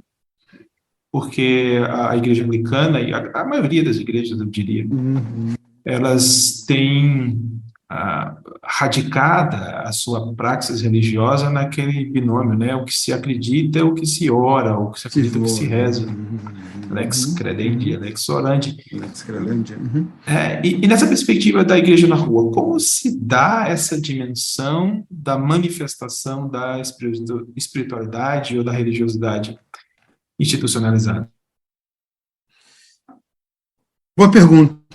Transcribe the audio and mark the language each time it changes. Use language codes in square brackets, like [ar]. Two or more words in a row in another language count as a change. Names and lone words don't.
[pt] Porque a igreja anglicana, e a maioria das igrejas, eu diria, elas têm radicada a sua praxis religiosa naquele binômio, né? O que se acredita é o que se ora, o que se acredita é o que se reza. [la] Lex credendi, lex orandi. Lex credendi. [pt] E nessa perspectiva da igreja na rua, como se dá essa dimensão da manifestação da espiritualidade ou da religiosidade institucionalizada? Boa pergunta.